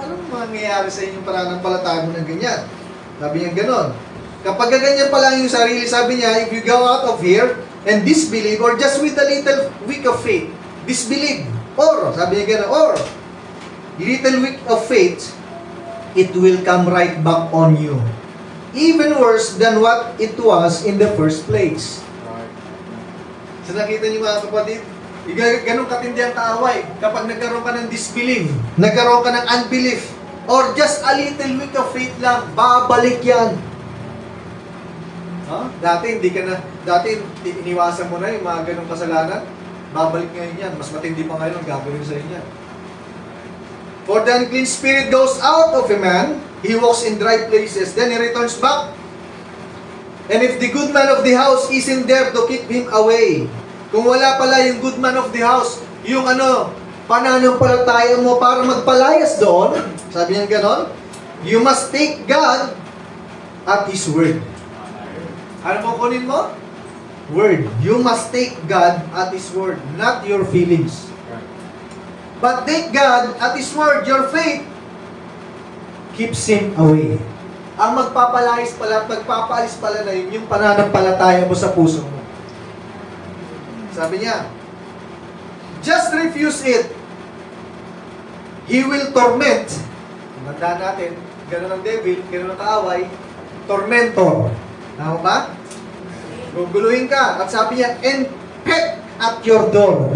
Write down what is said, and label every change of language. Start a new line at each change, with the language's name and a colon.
Filipino: Anong mangyayari sa inyong pananampalataya mo ng ganyan? Sabi niya ganon. Kapag ganyan pa lang yung sarili, sabi niya,
English: if you go out of here and disbelieve, or just with a little weak of faith, disbelieve. Or,
Filipino: sabi niya ganon,
English: or, little weak of faith, it will come right back on you. Even worse than what it was in the first place.
Filipino: So nakita niyo mga kapatid, ganun katindi ang kaaway. Kapag nagkaroon ka ng disbelief, nagkaroon ka ng unbelief,
English: or just a little weak of faith
Filipino: lang, babalik yan. Huh? Dati iniwasan mo na yung mga ganung kasalanan, babalik ngayon yan. Mas matindi pa ngayon ang gagawin sa inyo.
English: For the unclean spirit goes out of a man, he walks in dry places, then he returns back. And if the good man of the house isn't there to keep him away,
Filipino: kung wala pala yung
English: good man of the house,
Filipino: yung pananampalataya mo para magpalayas doon, sabi niya ganon,
English: you must take God at His word.
Filipino: Ano mo kunin mo?
English: Word. You must take God at His word, not your feelings. But take God at His word, your faith keeps Him away.
Filipino: Ang magpapalayas pala at magpapaalis pala na yun, yung pananampalataya mo sa puso mo. Sabi niya,
English: just refuse it. He will torment.
Filipino: Tandaan natin, gano'n ang devil, gano'n ang kaaway, tormentor. Tama ba? Guguluhin ka. At sabi niya,
English: and peck at your door.